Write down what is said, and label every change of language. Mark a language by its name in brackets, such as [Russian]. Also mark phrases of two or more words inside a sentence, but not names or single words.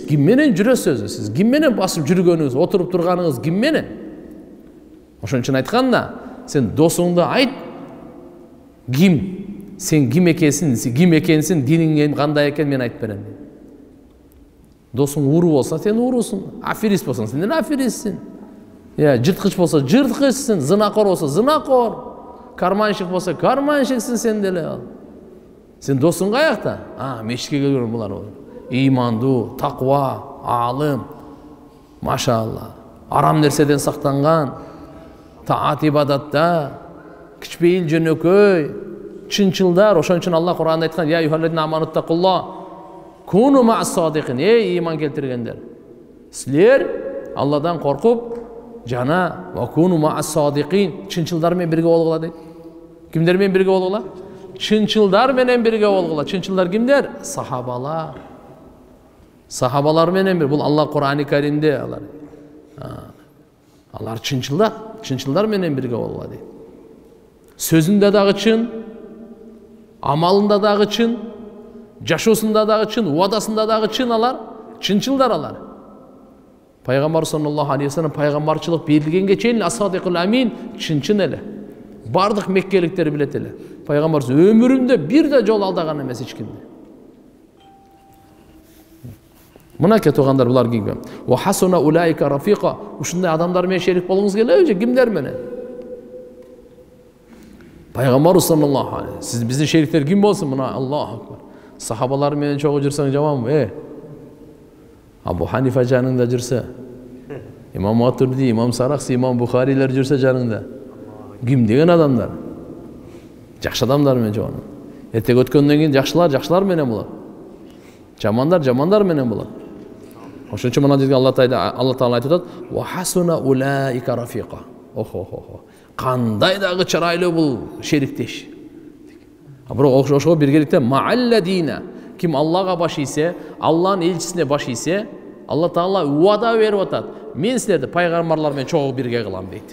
[Kyrgyz] Ким менен жүрөсүз? Сиз ким менен басып жүргөнүңүз, отуруп турганыңыз ким менен? Ошон үчүн айтканда, сен досуңду айт. Ким? Сен ким экенсиң, диниң кандай экен мен айтып берем. Досуң уру болса, сен урусуң. Аферист болсаң, сен аферистсиң. Жырткыч болса, жырткычсың. Зынакор болса, зынакор. Карманщик болса, карманщиксиң сен деле. Сен досуң каякта? Мешитке келген булар. Имандуу, таква, алым. Машалла. Арам нерседен сактанган. Таат ибадатта, кичпейил жөнөкөй, чынчылдар. Ошон үчүн Алла Кур'анда айткан: [Arabic] "يا أيها الذين آمنوا اتقوا الله كونوا مع الصادقين". [Kyrgyz] Эй иман келтиргендер, силер Алладан коркуп жана [Arabic] وكونوا مع الصادقين, [Kyrgyz] чынчылдар менен бирге болгула дейт. Кимдер менен бирге болгула? Чынчылдар менен бирге болгула. Чынчылдар кимдер? Сахабалар. Сахабалар менен бир. Бул Алла Кур'ани Каримде алар. Алар чынчылдар, чынчылдар менен бирге болгула дейт. Сөзүндө дагы чын, амалында дагы чын, жашоосунда дагы чын, уадасында дагы чын алар, чынчылдар алар. Пайгамбар [Arabic] صلى الله عليه وسلم [Kyrgyz] пайгамбарчылык берилгенге чейин [Arabic] الصادق الأمين [Kyrgyz] чынчын эле. Бардык меккеликтер билет эле. Пайгамбар өмүрүндө бир да жол алдаган эмес эч кимди. Мынакей туугандар, булар кимге? [Arabic] وحسن أولئك رفيقا. [Kyrgyz] Ушундай адамдар менен шерик болгуңуз келеби же кимдер менен? Пайгамбар [Arabic] صلى الله عليه. [Kyrgyz] Сиз биздин шериктер ким болсун? [Arabic] Мына الله أكبر. [Kyrgyz] Сахабалар менен чогуу жүрсөң жаманбы? Абу Ханифа жаныңда жүрсө, Имам Матурди, Имам Сарахси, Имам Бухарилер жүрсө жаныңда, ким деген адамдар? Жакшы адамдар менен жогон. Эртег өткөндөн кийин жакшылар менен болот. Жамандар менен болот. Ошон үчүн мына жерде Алла Таала айтып атат: [Arabic] "وحسن أولئك رفيقا". [Kyrgyz] Охо. Кандай дагы чырайлуу бул шериктеш. Бирок ошого биргеликте маалладина, ким Аллага баш ийсе, Алланын элчисине баш ийсе, Алла Таала уада берип атат: "Мен силерди пайгамбарлар менен чогуу бирге кылам" дейт.